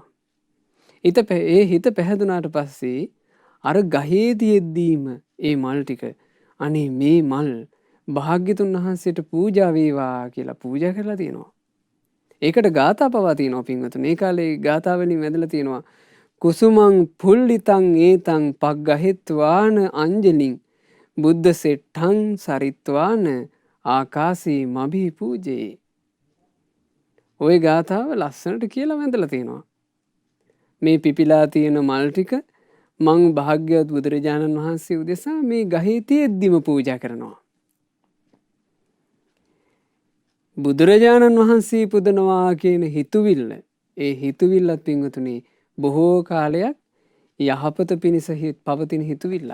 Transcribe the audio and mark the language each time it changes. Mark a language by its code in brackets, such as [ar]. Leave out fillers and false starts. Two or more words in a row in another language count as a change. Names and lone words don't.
[si] ඒ හිත පැහැදුනාට පස්සේ අර ගහේ තියෙද්දීම ඒ මල් ටික අනේ මේ මල් භාග්‍යතුන් වහන්සේට පූජා වේවා කියලා පූජා කරලා තියෙනවා. ඒකට ගාථා පවා තියෙනවා පින්වතුනි. මේ කාලේ ගාථාවලින් වැදලා තියෙනවා. [pi] කුසුමං පුල්ලිතං ඒතං පග්ගහෙත්වාන අංජලින් බුද්ධ සෙට්ටං සරිත්වාන ආකාසී මබී පූජේ. [si] ওই ගාථාව ලස්සනට කියලා වැඳලා තියෙනවා. මේ පිපිලා තියෙන මල් ටික මං භාග්‍යවත් බුදුරජාණන් වහන්සේ උදෙසා මේ ගහේ තියෙද්දිම පූජා කරනවා. බුදුරජාණන් වහන්සේ පුදනවා කියන හිතුවිල්ල, ඒ හිතුවිල්ලත් පින්වතුනි බොහෝ කාලයක් යහපත පිණිස පවතින හිතුවිල්ල.